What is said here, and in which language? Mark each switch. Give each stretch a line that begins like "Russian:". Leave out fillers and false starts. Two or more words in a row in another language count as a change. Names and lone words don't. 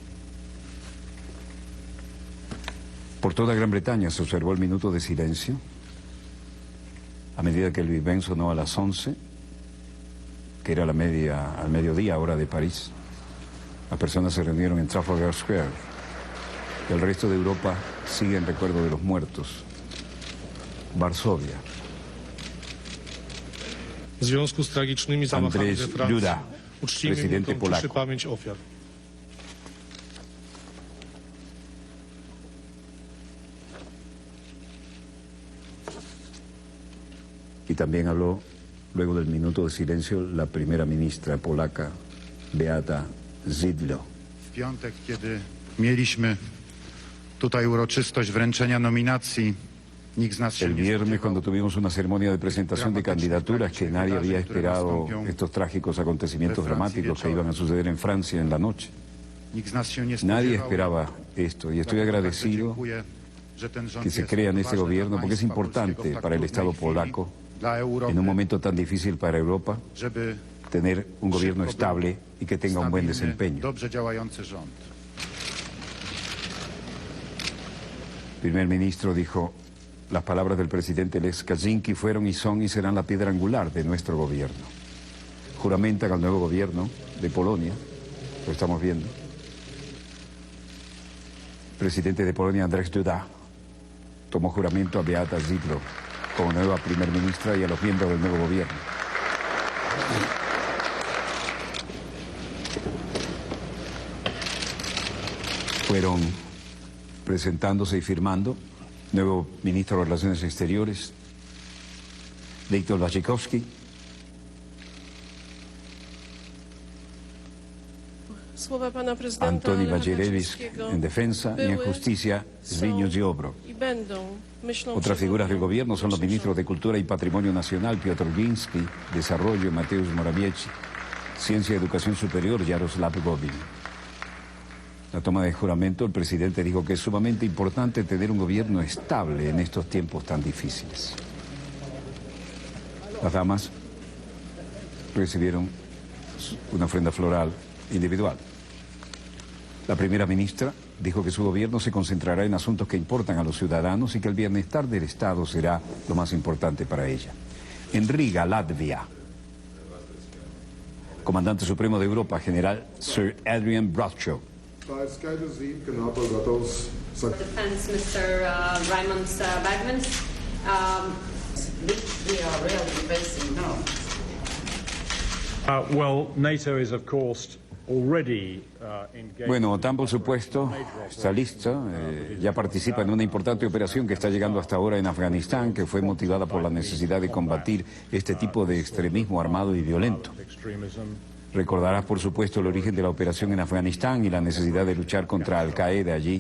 Spanish: Por toda Gran Bretaña se observó el minuto de silencio, a medida que el Big Ben sonó a las 11, que era al mediodía, hora de París. Las personas se reunieron en Trafalgar Square. El resto de Europa sigue en recuerdo de los muertos. Varsovia.
Polish: W związku z tragicznymi zamachami
Spanish: Andrzej
Polish: we Francji
Spanish: Duda,
Polish: uczcimy
Spanish: presidente
Polish: minutą ciszy
Spanish: polaco.
Polish: pamięć ofiar.
Spanish: Y también habló, luego del minuto de silencio, la primera ministra polaca, Beata Szydło.
Polish: W piątek, kiedy mieliśmy tutaj uroczystość wręczenia nominacji, nikt z nas się
Spanish: El
Polish: nie
Spanish: viernes,
Polish: spodziewał.
Spanish: cuando tuvimos una ceremonia de presentación de candidaturas, que nadie había esperado estos trágicos acontecimientos dramáticos que iban a suceder en Francia en la noche.
Polish: Nikt z nas się nie
Spanish: Nadie
Polish: spodziewał.
Spanish: esperaba esto y estoy agradecido
Polish: Dziękuję, że ten rząd
Spanish: que se
Polish: jest
Spanish: crea en este
Polish: ważny
Spanish: gobierno
Polish: dla
Spanish: porque es
Polish: państwa
Spanish: importante
Polish: polskiego w tak
Spanish: para el
Polish: trudnej
Spanish: Estado
Polish: chwili,
Spanish: polaco,
Polish: dla Europy,
Spanish: en un momento tan difícil para Europa,
Polish: żeby
Spanish: tener un gobierno
Polish: szybko był
Spanish: estable y que tenga un buen
Polish: stabilny,
Spanish: desempeño.
Polish: dobrze działający rząd.
Spanish: El primer ministro dijo, las palabras del presidente Lech Kaczynski fueron y son y serán la piedra angular de nuestro gobierno. Juramentan al nuevo gobierno de Polonia, lo estamos viendo. El presidente de Polonia, Andrzej Duda, tomó juramento a Beata Szydło como nueva primer ministra y a los miembros del nuevo gobierno. Fueron presentándose y firmando nuevo ministro de Relaciones Exteriores, Wiktor Waszczykowski,
Polish: Słowa pana prezydenta
Spanish: Antoni
Polish: Lecha
Spanish: Macierewicz
Polish: Kaczyńskiego
Spanish: en defensa y en
Polish: były,
Spanish: justicia, Zbigniew
Polish: są
Spanish: Ziobro.
Polish: i będą myślą
Spanish: Otras figuras del
Polish: przewodnią
Spanish: gobierno son los
Polish: naszych
Spanish: ministros de Cultura y Patrimonio Nacional, Piotr Gliński, Desarrollo, Mateusz Morawiecki, Ciencia y Educación Superior, Jaroslav Gowin. La toma de juramento, el presidente dijo que es sumamente importante tener un gobierno estable en estos tiempos tan difíciles. Las damas recibieron una ofrenda floral individual. La primera ministra dijo que su gobierno se concentrará en asuntos que importan a los ciudadanos y que el bienestar del Estado será lo más importante para ella. En Riga, Latvia, comandante supremo de Europa, general Sir Adrian Bradshaw.
English: Defense, Mr. Raymond Bagman. We are really facing now. Well, NATO is, of course, already engaged.
Spanish: Bueno, OTAN, por supuesto, está lista, ya participa en una importante operación que está llegando hasta ahora en Afganistán, que fue motivada por la necesidad de combatir este tipo de extremismo armado y violento. Recordarás, por supuesto, el origen de la operación en Afganistán y la necesidad de luchar contra Al-Qaeda allí.